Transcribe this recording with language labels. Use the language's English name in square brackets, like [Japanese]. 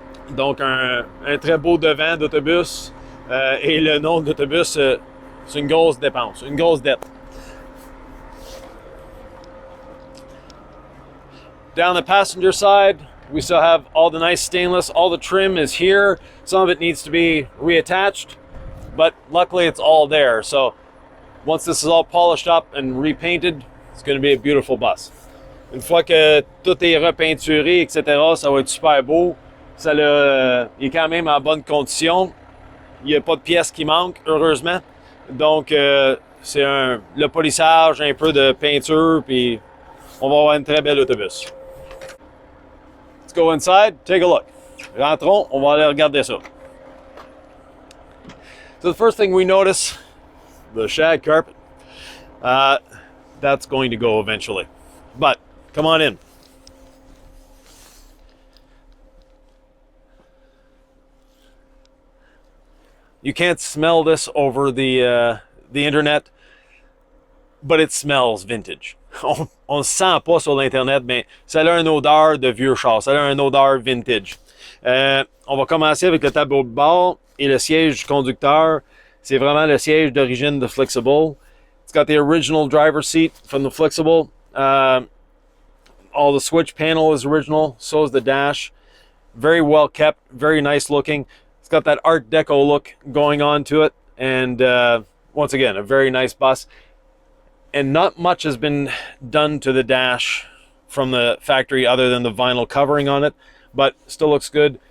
[French] Donc un très beau devant d'autobus et le nom de l'autobus, c'est une grosse dépense, une grosse dette. [English] Down the passenger side, we still have all the nice stainless. All the trim is here. Some of it needs to be reattached, but luckily it's all there. So once this is all polished up and repainted, it's going to be a beautiful bus. [French] Une fois que tout est repeinturé, etc., ça va être super beau. Il est quand même en bonne condition. Il n'y a pas de pièces qui manquent, heureusement. Donc, c'est le polissage, un peu de peinture, puis on va avoir une très belle autobus. [English] Let's go inside, take a look. [French] Rentrons, on va aller regarder ça. [English] So the first thing we notice, the shag carpet. That's going to go eventually. But come on in. You can't smell this over the internet, but it smells vintage. [French] On ne sent pas sur l'internet, mais ça a une odeur de vieux char, ça a une odeur vintage. On va commencer avec le tableau de bord et le siège du conducteur. C'est vraiment le siège d'origine de Flxible. [English] It's got the original driver's seat from the Flxible. All the switch panel is original, so is the dash. Very well kept, very nice looking. It's got that Art Deco look going on to it. And once again, a very nice bus. And not much has been done to the dash from the factory other than the vinyl covering on it, but still looks good.